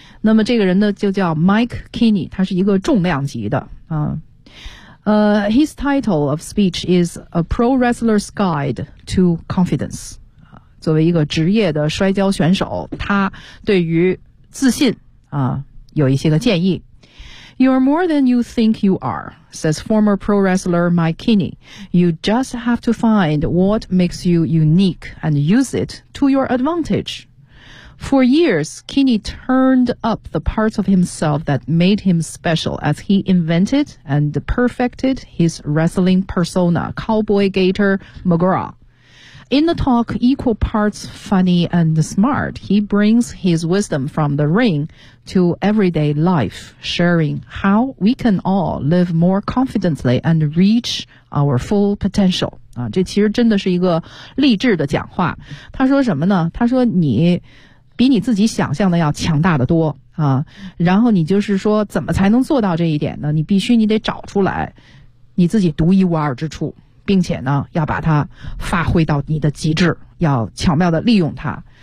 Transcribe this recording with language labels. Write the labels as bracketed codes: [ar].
[zh] 那么这个人呢就叫 Mike Kinney， 他是一个重量级的啊。 [en] His title of speech is A Pro Wrestler's Guide to Confidence。 [zh] 作为一个职业的摔跤选手，他对于自信啊有一些个建议。 [en] You are more than you think you are, says former pro wrestler Mike Kinney. You just have to find what makes you unique and use it to your advantage. For years, Kinney turned up the parts of himself that made him special as he invented and perfected his wrestling persona, Cowboy Gator McGraw. In the talk, equal parts funny and smart, he brings his wisdom from the ring to everyday life, sharing how we can all live more confidently and reach our full potential. [zh] 啊，这其实真的是一个励志的讲话。他说什么呢？他说你比你自己想象的要强大的多啊。然后你就是说怎么才能做到这一点呢？你必须你得找出来你自己独一无二之处。并且呢要把它发挥到你的极致，要巧妙地利用它。